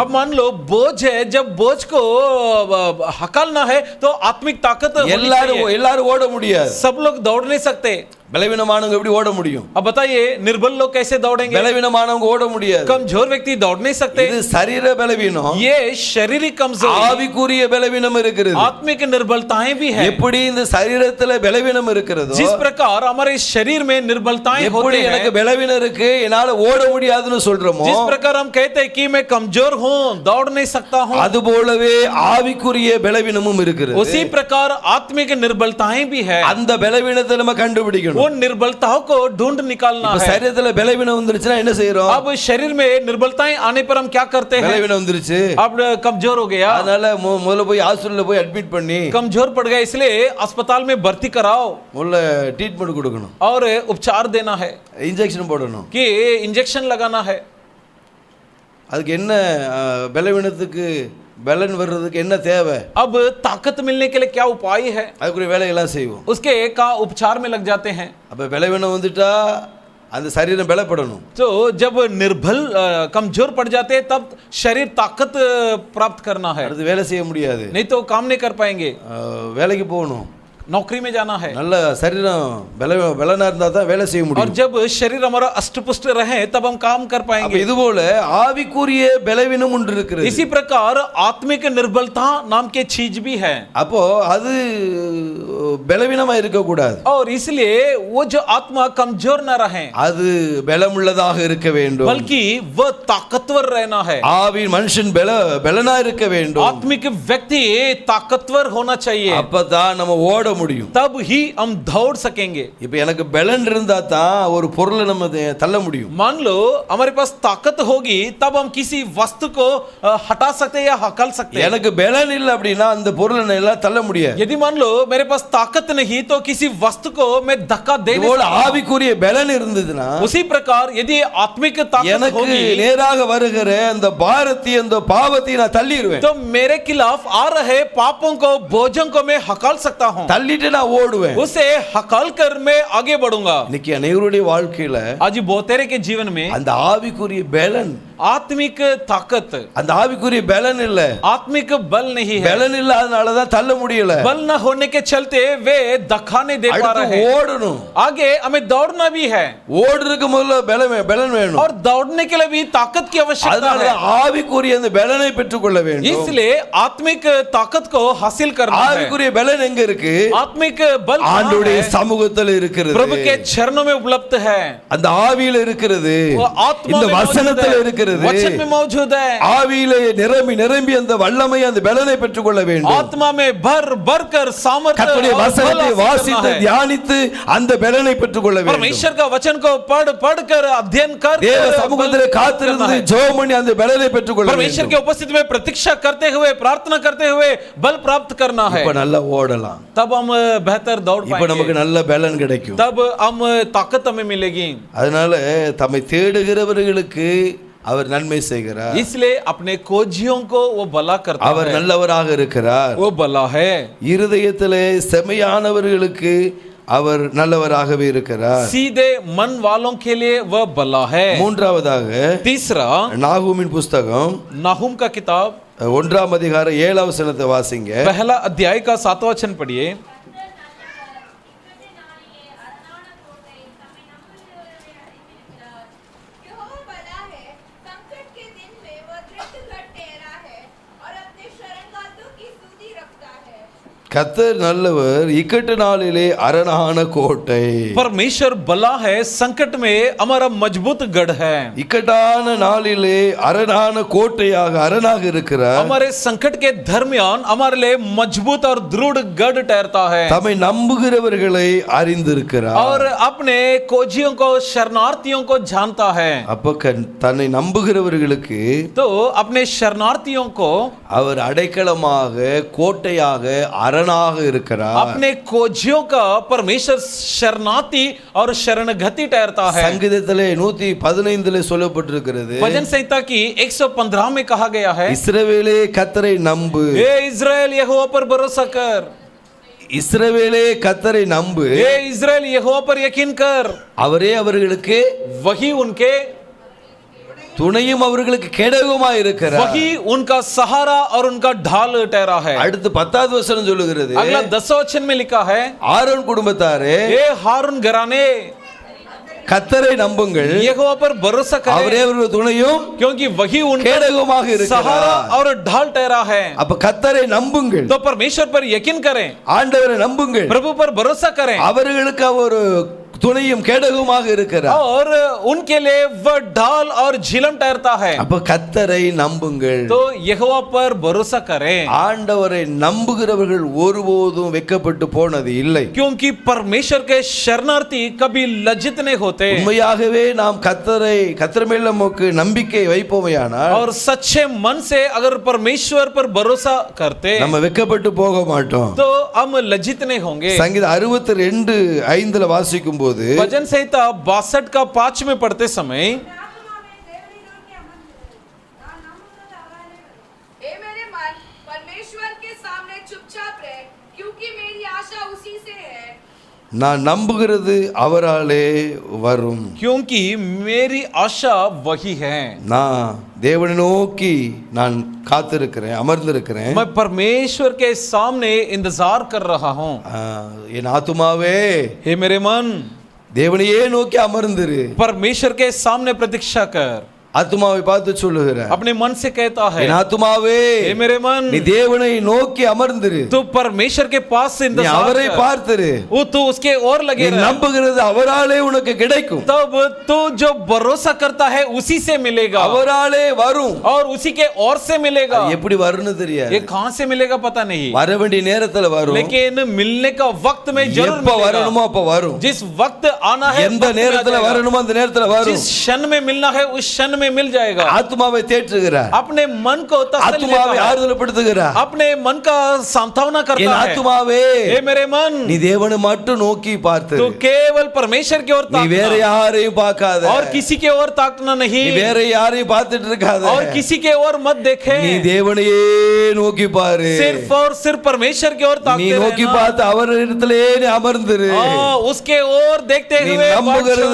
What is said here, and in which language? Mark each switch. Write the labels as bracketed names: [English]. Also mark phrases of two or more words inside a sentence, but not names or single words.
[Hindi] अब मान लो बोझ है, जब बोझ को हकालना है तो आत्मिक ताकत होनी चाहिए। [Tamil] எல்லாரும் ஓட முடியாது. [Hindi] सब लोग दौड़ नहीं सकते। [Tamil] பலவீனமானவங்க எப்படி ஓட முடியும்? [Hindi] अब बताइए निर्बल लोग कैसे दौड़ेंगे? [Tamil] பலவீனமானவங்க ஓட முடியாது. [Hindi] कमजोर व्यक्ति दौड़ नहीं सकते। [Tamil] இது சரீர பலவீனம். [Hindi] ये शारीरिक कमजोरी, [Tamil] ஆவிக்குரிய பலவீனம் இருக்கிறது. [Hindi] आत्मिक निर्बलताएं भी है। [Tamil] எப்படி இந்த சரீரத்துல பலவீனம் இருக்கிறதோ, [Hindi] जिस प्रकार हमारे शरीर में निर्बलताएं [Tamil] எப்படி [Hindi] होती [Tamil] எனக்கு [Hindi] हैं, [Tamil] பலவீனம் இருக்கு என்னால ஓட முடியாதுன்னு சொல்றோமோ, [Hindi] जिस प्रकार हम कहते हैं कि मैं कमजोर हूं, दौड़ नहीं सकता हूं, [Tamil] அது போலவே ஆவிக்குரிய பலவீனமும் இருக்கிறது. [Hindi] उसी प्रकार आत्मिक निर्बलताएं भी है। [Tamil] அந்த பலவீனத்தை நம்ம கண்டுபிடிக்கணும். [Hindi] उन निर्बलताओं को ढूंढ निकालना [Tamil] இப்ப [Hindi] है। [Tamil] சரீரத்துல பலவீனம் வந்துருச்சுன்னா என்ன செய்யறோம்? [Hindi] अब शरीर में निर्बलताएं आने पर हम क्या करते हैं? [Tamil] பலவீனம் வந்துருச்சு, [Hindi] अब कमजोर हो गया, [Tamil] அதனால முதல்ல போய் ஹாஸ்பிடல்ல போய் அட்மிட் பண்ணி [Hindi] कमजोर पड़ गया, इसलिए अस्पताल में भर्ती कराओ [Tamil] முதல்ல ட்ரீட்மெண்ட் கொடுக்கணும், [Hindi] और उपचार देना है, [Tamil] இன்ஜெக்ஷன் போடணும். [Hindi] कि इंजेक्शन लगाना है। [Tamil] அதுக்கு என்ன பலவீனத்துக்கு பலன் வர்றதுக்கு என்ன தேவை? [Hindi] अब ताकत मिलने के लिए क्या उपाय है? [Tamil] அதுக்குரிய வேலையெல்லாம் செய்வோம். [Hindi] उसके का उपचार में लग जाते हैं। [Tamil] அப்ப பலவீனம் வந்துட்டா அந்த சரீரம் பலப்படணும். [Hindi] तो जब निर्बल कमजोर पड़ जाते हैं तब शरीर ताकत प्राप्त करना है, [Tamil] அடுத்து வேலை செய்ய முடியாது, [Hindi] नहीं तो काम नहीं कर पाएंगे। [Tamil] வேலைக்கு போகணும், [Hindi] नौकरी में जाना है, [Tamil] நல்ல சரீரம் பலனா இருந்தா தான் வேலை செய்ய [Hindi] और [Tamil] முடியும். [Hindi] जब शरीर हमारा अष्टपुष्ट रहे तब हम काम कर [Tamil] அப்ப [Hindi] पाएंगे। [Tamil] இது போல ஆவிக்குரிய பலவீனம் ஒன்று இருக்கிறது. [Hindi] इसी प्रकार आत्मिक निर्बलता नाम के चीज भी है, [Tamil] அப்போ அது பலவீனமா இருக்க கூடாது, [Hindi] और इसलिए वो जो आत्मा कमजोर न रहे, [Tamil] அது பலமுள்ளதாக இருக்க வேண்டும். [Hindi] बल्कि वह ताकतवर रहना है। [Tamil] ஆவி மனுஷன் பலனா இருக்க வேண்டும். [Hindi] आत्मिक व्यक्ति ताकतवर होना चाहिए, [Tamil] அப்பதான் நம்ம ஓட முடியும். [Hindi] तब ही हम दौड़ सकेंगे। [Tamil] இப்ப எனக்கு பலன் இருந்தா தான் ஒரு பொருளை நம்ம தள்ள முடியும். [Hindi] मान लो हमारे पास ताकत होगी तब हम किसी वस्तु को हटा सकते या हकल सकते हैं। [Tamil] எனக்கு பலன் இல்லை அப்படின்னா அந்த பொருளை எல்லாம் தள்ள முடியாது. [Hindi] यदि मान लो मेरे पास ताकत नहीं तो किसी वस्तु को मैं धक्का दे नहीं [Tamil] இதுபோல [Hindi] सकता। [Tamil] ஆவிக்குரிய பலன் இருந்ததுன்னா [Hindi] उसी प्रकार यदि आत्मिक ताकत [Tamil] எனக்கு [Hindi] होगी [Tamil] நேராக வருகிற அந்த பாரத்தை அந்த பாவத்தை நான் தள்ளிடுவேன். [Hindi] तो मेरे खिलाफ आ रहे पापों को बोझों को मैं हकाल सकता हूँ, [Tamil] தள்ளிட்டு நான் ஓடுவேன். [Hindi] उसे हकाल कर मैं आगे बढ़ूंगा। [Tamil] இன்னைக்கு அனைவருடைய வாழ்க்கையில [Hindi] आज बहुतेरे के जीवन में [Tamil] அந்த ஆவிக்குரிய பலன், [Hindi] आत्मिक ताकत, [Tamil] அந்த ஆவிக்குரிய பலன் இல்ல, [Hindi] आत्मिक बल नहीं है। [Tamil] பலன் இல்லாதனால தான் தள்ள முடியல. [Hindi] बल न होने के चलते वे धक्का नहीं दे पा रहे [Tamil] அடுத்து [Hindi] हैं। [Tamil] ஓடணும். [Hindi] आगे हमें दौड़ना भी है, [Tamil] ஓடுறதுக்கு முதல்ல பலன் வேணும். [Hindi] और दौड़ने के लिए भी ताकत की आवश्यकता [Tamil] அதனால [Hindi] है। [Tamil] ஆவிக்குரிய அந்த பலனை பெற்றுக்கொள்ள வேண்டும். [Hindi] इसलिए आत्मिक ताकत को हासिल करना है। [Tamil] ஆவிக்குரிய பலன் எங்க இருக்கு? [Hindi] आत्मिक बल कहाँ [Tamil] ஆண்டவருடைய [Hindi] है? [Tamil] சமூகத்தில் இருக்கிறது. [Hindi] प्रभु के चरणों में उपलब्ध है, [Tamil] அந்த ஆவியில இருக்கிறது, [Hindi] वो आत्मा [Tamil] இந்த [Hindi] में मौजूद [Tamil] வசனத்தில் [Hindi] है, [Tamil] இருக்கிறது. [Hindi] वचन में मौजूद है। [Tamil] ஆவியிலே நிரம்பி அந்த வல்லமை அந்த பலனை பெற்றுக்கொள்ள வேண்டும். [Hindi] आत्मा में भर कर सामर्थ्य [Tamil] கர்த்தருடைய [Hindi] और बल [Tamil] வசனத்தை [Hindi] हासिल [Tamil] வாசித்து [Hindi] करना है। [Tamil] தியானித்து அந்த பலனை பெற்றுக்கொள்ள வேண்டும். [Hindi] परमेश्वर का वचन को पढ़ कर अध्ययन कर [Tamil] தேவ சமூகத்திலே காத்திருந்து ஜெபம் பண்ணி அந்த பலனை பெற்றுக்கொள்ள [Hindi] परमेश्वर [Tamil] வேண்டும். [Hindi] की उपस्थिति में प्रतीक्षा करते हुए प्रार्थना करते हुए बल प्राप्त करना है। [Tamil] இப்ப நல்லா ஓடலாம், [Hindi] तब हम बेहतर दौड़ [Tamil] இப்ப நமக்கு [Hindi] पाएंगे, [Tamil] நல்ல பலன் கிடைக்கும். [Hindi] तब हम ताकत हमें मिलेगी। [Tamil] அதனால தம்மை தேடுகிறவர்களுக்கு அவர் நன்மை செய்கிறார். [Hindi] इसलिए अपने खोजियों को वो भला करता [Tamil] அவர் [Hindi] है, [Tamil] நல்லவராக இருக்கிறார். [Hindi] वो भला है। [Tamil] இருதயத்திலே செமையானவர்களுக்கு அவர் நல்லவராகவே இருக்கிறார். [Hindi] सीधे मन वालों के लिए वह भला है। [Tamil] மூன்றாவதாக [Hindi] तीसरा [Tamil] நாகூமின் புஸ்தகம் [Hindi] नाहुम का किताब [Tamil] 1ஆம் அதிகாரம் 7ஆம் வசனத்தை வாசிங்க. [Hindi] पहला अध्याय का 7वां वचन पढ़िए। यहोवा भला है, संकट के दिन में वह दृढ़ ठहरा है और अपने शरणगार्दों की सुधि रखता है। [Tamil] கர்த்தர் நல்லவர், இக்கட்டு நாளிலே அரணான கோட்டை. [Hindi] परमेश्वर भला है, संकट में हमारा मजबूत गढ़ है. [Tamil] இக்கட்டான நாளிலே அரணான கோட்டையாக அரணாக இருக்கிறார். [Hindi] हमारे संकट के दरमियान हमारे लिए मजबूत और दृढ़ गढ़ ठहरता है. [Tamil] தம்மை நம்புகிறவர்களை அறிந்திருக்கிறார். [Hindi] और अपने खोजियों को, शरणार्थियों को जानता है. [Tamil] அப்ப தன்னை நம்புகிறவர்களுக்கு [Hindi] तो अपने शरणार्थियों को [Tamil] அவர் அடைக்கலமாக கோட்டையாக அரணாக இருக்கிறார். [Hindi] अपने खोजियों का परमेश्वर शरणार्थी और शरणगति ठहरता है. [Tamil] சங்கீதத்திலே 115 சொல்லப்பட்டிருக்கிறது, [Hindi] भजन संहिता की 115 में कहा गया है, [Tamil] இஸ்ரவேலே கர்த்தரை நம்பு. [Hindi] हे इज़राइल यहोवा पर भरोसा कर. [Tamil] இஸ்ரவேலே கர்த்தரை நம்பு, [Hindi] हे इज़राइल यहोवा पर यकीन कर. [Tamil] அவரே அவர்களுக்கு [Hindi] वही उनके [Tamil] துணையும் அவர்களுக்கு கேடகமாய் இருக்கிறார். [Hindi] वही उनका सहारा और उनका ढाल ठहरा है. [Tamil] அடுத்து 10வது வசனம் சொல்லுகிறது, [Hindi] अगला 10 वचन में लिखा है, [Tamil] ஆரோன் குடும்பத்தாரே [Hindi] हे हारून घराने [Tamil] கர்த்தரை நம்புங்கள், [Hindi] यहोवा पर भरोसा [Tamil] அவரே [Hindi] करें, [Tamil] அவர்கள் துணையும் [Hindi] क्योंकि वही उनका [Tamil] கேடகமாக [Hindi] सहारा [Tamil] இருக்கிறார். [Hindi] और ढाल ठहरा है. [Tamil] அப்ப கர்த்தரை நம்புங்கள், [Hindi] तो परमेश्वर पर यकीन करें, [Tamil] ஆண்டவரை நம்புங்கள், [Hindi] प्रभु पर भरोसा करें, [Tamil] அவர்களுக்கு அவர் துணையும் கேடகமாக இருக்கிறார். [Hindi] और उनके लिए वह ढाल और झिलम ठहरता है. [Tamil] அப்ப கர்த்தரை நம்புங்கள். [Hindi] तो यहोवा पर भरोसा करें, [Tamil] ஆண்டவரை நம்புகிறவர்கள் ஒருபோதும் வெட்கப்பட்டு போனது இல்லை. [Hindi] क्योंकि परमेश्वर के शरणार्थी कभी लज्जित नहीं होते. [Tamil] உண்மையாகவே நாம் கர்த்தர் மேல் நமக்கு நம்பிக்கை வைப்போமையானால் [Hindi] और सच्चे मन से अगर परमेश्वर पर भरोसा करते [Tamil] நம்ம வெட்கப்பட்டு போக மாட்டோம். [Hindi] तो हम लज्जित नहीं होंगे. [Tamil] சங்கீதம் 62:5 வாசிக்கும் போது [Hindi] भजन संहिता 62 का 5 में पढ़ते समय, हे मेरे मन, परमेश्वर के सामने चुपचाप रह, क्योंकि मेरी आशा उसी से है. [Tamil] நான் நம்புகிறது அவராலே வரும். [Hindi] क्योंकि मेरी आशा वही है. [Tamil] நான் தேவனை நோக்கி நான் காத்திருக்கிறேன், அமர்ந்திருக்கிறேன். [Hindi] मैं परमेश्वर के सामने इंतजार कर रहा हूँ. [Tamil] என் ஆத்துமாவே [Hindi] हे मेरे मन, [Tamil] தேவனையே நோக்கி அமர்ந்திரு. [Hindi] परमेश्वर के सामने प्रतीक्षा कर. [Tamil] ஆத்துமாவை பார்த்து சொல்லுகிறார், [Hindi] अपने मन से कहता है, [Tamil] என் ஆத்துமாவே [Hindi] हे मेरे मन, [Tamil] நீ தேவனை நோக்கி அமர்ந்திரு. [Hindi] तू परमेश्वर के पास से [Tamil] நீ [Hindi] इंतजार [Tamil] அவரை [Hindi] कर. [Tamil] பார்த்திரு. [Hindi] वो तू उसके और [Tamil] நீ [Hindi] लगे रह. [Tamil] நம்புகிறது அவராலே உனக்கு கிடைக்கும். [Hindi] तब तू जो भरोसा करता है उसी से मिलेगा, [Tamil] அவராலே வரும். [Hindi] और उसी के और से मिलेगा. [Tamil] அது எப்படி வரும்னு தெரியாது, [Hindi] ये कहां से मिलेगा पता नहीं, [Tamil] வர வேண்டிய நேரத்துல வரும். [Hindi] लेकिन मिलने का वक्त में जरूर [Tamil] எப்ப [Hindi] मिलेगा. [Tamil] வரணுமோ அப்ப வரும். [Hindi] जिस वक्त आना है [Tamil] எந்த [Hindi] वक्त में आ [Tamil] நேரத்துல [Hindi] जाएगा. [Tamil] வரணுமோ அந்த நேரத்துல வரும். [Hindi] जिस क्षण में मिलना है उस क्षण में मिल जाएगा. [Tamil] ஆத்துமாவை தேற்றுகிறார், [Hindi] अपने मन को तसल्ली [Tamil] ஆத்துமாவை [Hindi] देता है, [Tamil] ஆறுதல்படுத்துகிறார். [Hindi] अपने मन का सांत्वना [Tamil] என் [Hindi] करता है. [Tamil] ஆத்துமாவே [Hindi] हे मेरे मन, [Tamil] நீ தேவனை மட்டும் நோக்கி பார்த்து, [Hindi] तू केवल परमेश्वर की ओर [Tamil] நீ வேற [Hindi] ताकना [Tamil] யாரையும் பார்க்காத, [Hindi] और किसी के ओर ताकना [Tamil] நீ [Hindi] नहीं, [Tamil] வேற யாரையும் பார்த்துட்டு இருக்காத, [Hindi] और किसी के ओर मत देखे. [Tamil] நீ தேவனையே நோக்கி பாரு. [Hindi] सिर्फ और सिर्फ परमेश्वर की ओर [Tamil] நீ [Hindi] ताकते [Tamil] நோக்கி [Hindi] रहना. [Tamil] பார்த்து அவர் இடத்திலே நீ அமர்ந்திரு. [Hindi] उसके ओर देखते [Tamil] நீ [Hindi] हुए [Tamil] நம்புகிறது